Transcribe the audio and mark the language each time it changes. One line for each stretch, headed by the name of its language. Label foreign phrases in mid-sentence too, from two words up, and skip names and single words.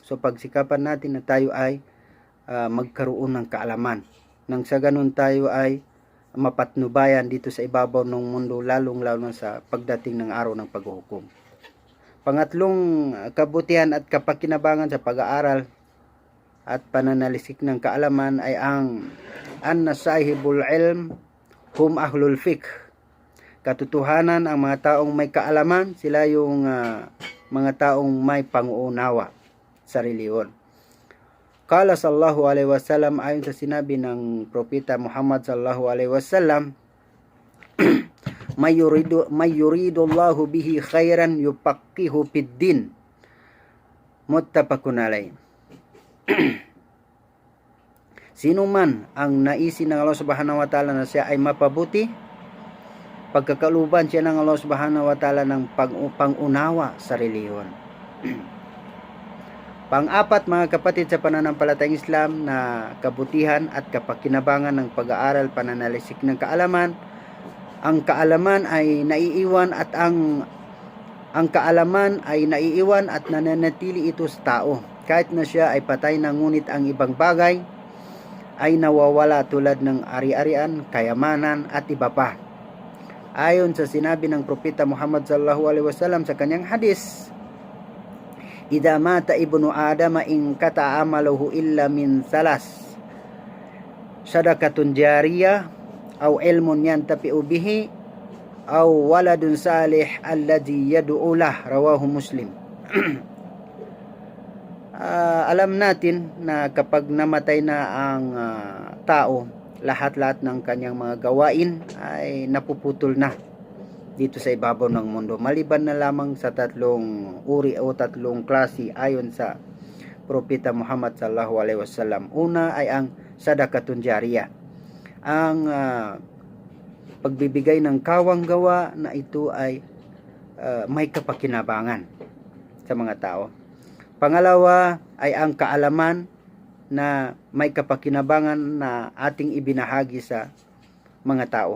Filipino: So pagsikapan natin na tayo ay magkaroon ng kaalaman, nang sa ganun tayo ay mapatnubayan dito sa ibabaw ng mundo, lalong-lalo sa pagdating ng araw ng paghuhukom. Pangatlong kabutihan at kapakinabangan sa pag-aaral at pananalisik ng kaalaman ay ang
Arabic: أن صاحب العلم هم أهل الفقه.
Filipino: Katotohanan, ang mga taong may kaalaman, sila yung mga taong may panguunawa sa reliyon.
Arabic: قال صلى الله عليه وسلم,
Filipino: ayon sa sinabi ng propeta Muhammad
Arabic: صلى الله عليه وسلم, من يرد الله به خيرا يفقهه في الدين. متفق عليه.
Filipino: Sino man ang naisin ng Allah
Arabic: سبحانه وتعالى
Filipino: na siya ay mapabuti, pagkakaluban siya ng Allah
Arabic: سبحانه وتعالى
Filipino: ng pangunawa sa reliyon. Pang-apat, mga kapatid sa pananampalatayang Islam, na kabutihan at kapakinabangan ng pag-aaral, pananaliksik ng kaalaman. Ang kaalaman ay naiiwan at nananatili ito sa tao. Kahit na siya ay patay na, ngunit ang ibang bagay ay nawawala tulad ng ari-arian, kayamanan at iba pa. Ayon sa sinabi ng Propeta Muhammad
Arabic: صلى الله عليه وسلم
Filipino: sa kanyang hadis,
Arabic: "إذا مات ابن آدم انقطع عمله إلا من ثلاث صدقة جارية أو علم ينتفع به أو ولد صالح الذي يدعو له," رواه مسلم.
Filipino: Alam natin na kapag namatay na ang tao, lahat-lahat ng kanyang mga gawain ay napuputol na dito sa ibabaw ng mundo, maliban na lamang sa tatlong uri o tatlong klase ayon sa Propeta Muhammad
Arabic: صلى الله عليه وسلم.
Filipino: Una ay ang
Arabic: صدقة جارية,
Filipino: ang pagbibigay ng kawang gawa na ito ay may kapakinabangan sa mga tao. Pangalawa ay ang kaalaman na may kapakinabangan na ating ibinahagi sa mga tao.